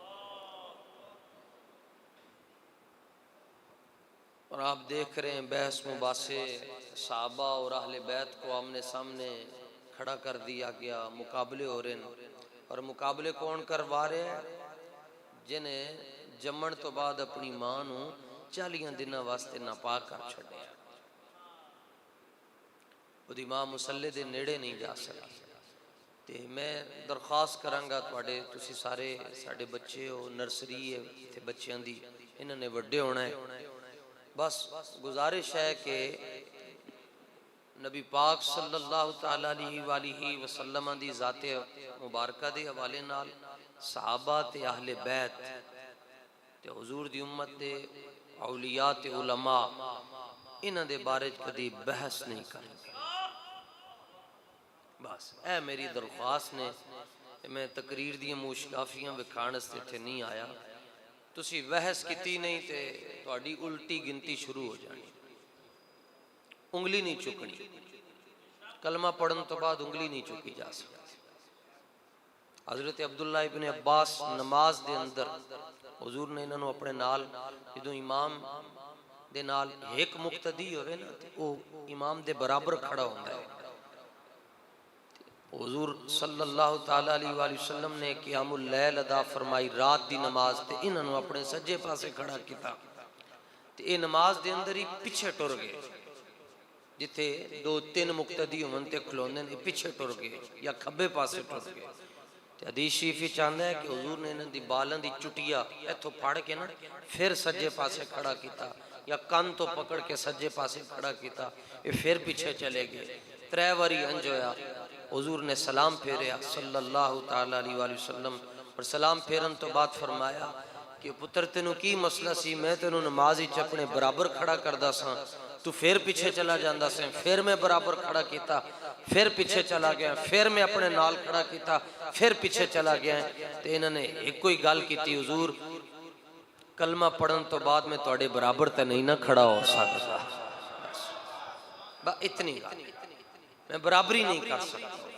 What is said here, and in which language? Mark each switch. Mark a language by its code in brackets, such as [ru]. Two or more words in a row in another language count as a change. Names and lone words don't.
[ur] اور آپ دیکھ رہے ہیں بحث مباحثے صحابہ اور اہل بیت کو آمنے سامنے کھڑا کر دیا گیا، مقابلے ہو رہے ہیں. اور مقابلے کون کروا رہے ہیں? [pa] جنہیں جمن تو بعد اپنی ماں نوں 40 دن واسطے ناپا کر چھڈیا، اوہدی ماں مصلے دے نیڑے نہیں جا سکی. تے میں درخواست کراں گا تہاڈے، تسی سارے ساڈے بچے ہو، نرسری ہے اتھے بچوں دی، انہاں نے وڈے ہونا ہے. بس گزارش ہے کہ نبی پاک [ar] صلى الله تعالى عليه وسلم [pa] دی ذات مبارکہ دے حوالے نال صحابہ تے اہل بیت تے حضور دی امت دے اولیاء تے علماء انہاں دے بارے کدی بحث نہیں کریں گے. بس اے میری درخواست نے. میں تقریر دی مشکافیاں وکھان واسطے اتھے نہیں آیا. تسی بحث کیتی نہیں تے تہاڈی الٹی گنتی شروع ہو جانی، انگلی نہیں چکنی. کلمہ پڑھن تو بعد انگلی نہیں چکی جا سکتی. حضرت عبداللہ ابن عباس نماز دے اندر حضور نے انہوں اپنے نال جو امام دے نال ایک مقتدی ہووے نا وو امام دے برابر [ur] کھڑا ہوتا ہے. [pa] حضور [ar] صلى الله تعالى عليه وسلم [pa] نے [ar] قيام الليل [pa] ادا فرمائی، رات دی نماز، تے انہوں اپنے سجے پاسے کھڑا کیا تے یہ نماز دے اندر ہی پچھے ٹر گئے. جتھے 2-3 مقتدی ہوون تے کھلوندے نے پچھے ٹر گئے یا کھبے پاسے ٹر گئے. حدیث شریف چاہتا ہے کہ حضور نے انہاں دی بالاں دی چٹیا ایتھوں پھڑ کے نا پھر سجے پاسے کھڑا کیا یا کان تو پکڑ کے سجے پاسے کھڑا کیا، یہ پھر پیچھے چلے گئے. 3 باری انج ہویا۔ حضور نے سلام پھیریا [ar] صلى الله تعالى عليه وسلم, [pa] اور سلام پھیرن تو بعد فرمایا کہ پتر تینوں کی مسئلہ سی، میں تینوں نماز وچ اپنے برابر کھڑا کردا سا، تو پھر پیچھے چلا جاندا سی. پھر میں برابر کھڑا کیا، پھر پیچھے چلا گیا، پھر میں اپنے نال کھڑا کیا، پھر پیچھے چلا گیا. تو انہوں نے ایک کوئی گل کی، حضور کلمہ پڑھن تو بعد میں تہاڈے برابر تو نہیں نا کھڑا ہو سکتا، بس اتنی گل، میں برابری نہیں کر سکتا.